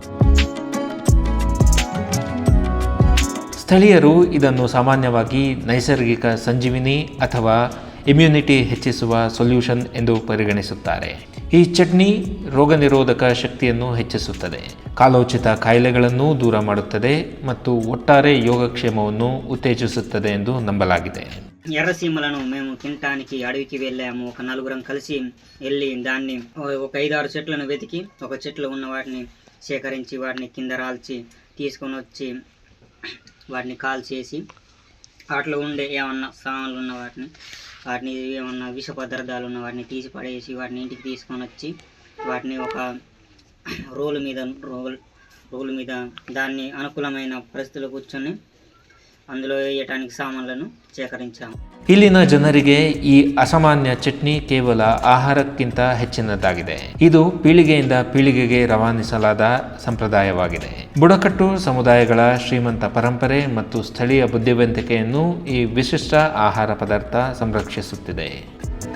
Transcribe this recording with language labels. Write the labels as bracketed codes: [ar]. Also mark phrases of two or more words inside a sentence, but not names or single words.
[kn] ಸ್ಥಳೀಯರು ಇದನ್ನು ಸಾಮಾನ್ಯವಾಗಿ ನೈಸರ್ಗಿಕ ಸಂಜೀವಿನಿ ಅಥವಾ ಇಮ್ಯುನಿಟಿ ಹೆಚ್ಚಿಸುವ ಸೊಲ್ಯೂಷನ್ ಎಂದು ಪರಿಗಣಿಸುತ್ತಾರೆ. ಈ ಚಟ್ನಿ ರೋಗ ನಿರೋಧಕ ಶಕ್ತಿಯನ್ನು ಹೆಚ್ಚಿಸುತ್ತದೆ, ಕಾಲೋಚಿತ ಕಾಯಿಲೆಗಳನ್ನು ದೂರ ಮಾಡುತ್ತದೆ ಮತ್ತು ಒಟ್ಟಾರೆ ಯೋಗಕ್ಷೇಮವನ್ನು ఉత్తేజిಸುತ್ತದೆ ಎಂದು ನಂಬಲಾಗಿದೆ. [te] ఎర్రసీమలను మేము తినటానికి అడవికి వెళ్ళాము. ఒక నలుగురం కలిసి వెళ్ళి దాన్ని ఒక 5-6 చెట్లను వెతికి ఒక చెట్లు ఉన్న వాటిని సేకరించి వాటిని కింద రాల్చి తీసుకొని వచ్చి వాటిని కాల్ చేసి వాటిలో ఉండే ఏమన్నా సామాన్లు ఉన్న వాటిని ఏమన్నా విష పదార్థాలు ఉన్న వాటిని తీసి పడేసి వాటిని ఇంటికి తీసుకొని వచ్చి వాటిని ఒక రోలు మీద దాన్ని అనుకూలమైన పరిస్థితుల్లో కూర్చొని అందులో వేయటానికి సామాన్లను సేకరించాము. [kn] ಇಲ್ಲಿನ ಜನರಿಗೆ ಈ ಅಸಾಮಾನ್ಯ ಚಟ್ನಿ ಕೇವಲ ಆಹಾರಕ್ಕಿಂತ ಹೆಚ್ಚಿನದಾಗಿದೆ. ಇದು ಪೀಳಿಗೆಯಿಂದ ಪೀಳಿಗೆಗೆ ರವಾನಿಸಲಾದ ಸಂಪ್ರದಾಯವಾಗಿದೆ. ಬುಡಕಟ್ಟು ಸಮುದಾಯಗಳ ಶ್ರೀಮಂತ ಪರಂಪರೆ ಮತ್ತು ಸ್ಥಳೀಯ ಬುದ್ಧಿವಂತಿಕೆಯನ್ನು ಈ ವಿಶಿಷ್ಟ ಆಹಾರ ಪದಾರ್ಥ ಸಂರಕ್ಷಿಸುತ್ತಿದೆ.